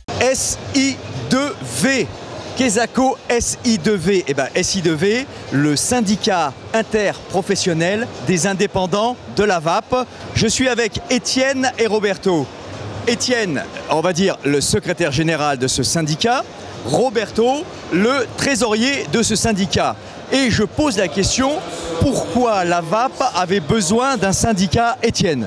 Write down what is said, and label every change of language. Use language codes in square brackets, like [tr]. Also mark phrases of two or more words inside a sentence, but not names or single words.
[fr] SI2V. Quesaco SI2V. Eh ben, SI2V, le syndicat interprofessionnel des indépendants de la VAP. Je suis avec Étienne et Roberto. Étienne, on va dire le secrétaire général de ce syndicat. Roberto, le trésorier de ce syndicat. Et je pose la question, pourquoi la VAP avait besoin d'un syndicat, Étienne?